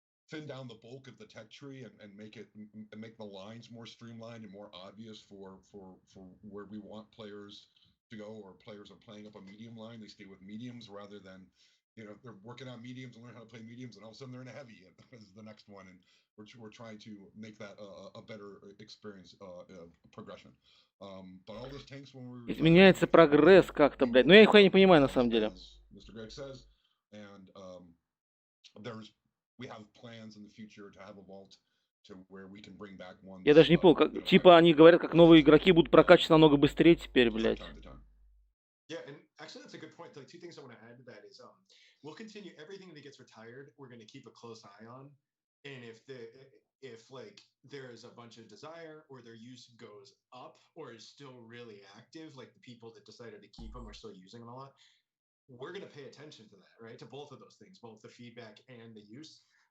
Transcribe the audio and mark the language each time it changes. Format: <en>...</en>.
<en>thin down the bulk of the tech tree and make the lines more streamlined and more obvious for where we want players to go, or players are playing up a medium line, they stay with mediums rather than, you know, they're working on mediums and learn how to play mediums, and all of a sudden they're in a heavy is the next one, and we're trying to make that a better experience progression. But all those tanks when we</en> <ru>Изменяется прогресс как-то, блядь. Ну я нихуя не понимаю на самом деле.</ru> <en>Mr. Greg says, and we have plans in the future to have a vault to where we can bring back one.</en> <ru>Я даже не понял, как, типа они говорят, как новые игроки будут прокачиваться намного быстрее теперь, блядь.</ru> <en>Yeah, and actually that's a good point. Like two things I want to add to that is we'll continue everything that gets retired. We're going to keep a close eye on, and if like there is a bunch of desire or their use goes up or is still really active, like the people that decided to keep them are still using them a lot, we're going to pay attention to that, right? To both of those things, both the feedback and the use.</en>